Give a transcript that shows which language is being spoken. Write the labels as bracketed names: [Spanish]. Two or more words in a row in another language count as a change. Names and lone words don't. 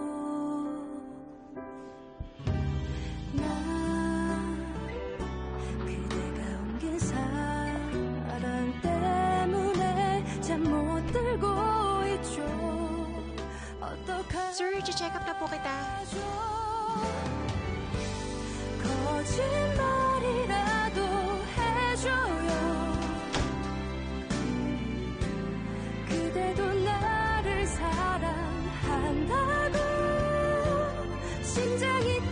[Korean] 난 그대가 옮긴 사랑 때문에 잠 못 들고 있죠. 어떡하죠? [Filipino] Sir, [English] check up [Filipino] na po kita. [Korean] 거짓말이라도 해줘요. 그대도 나를 사랑한다고 심장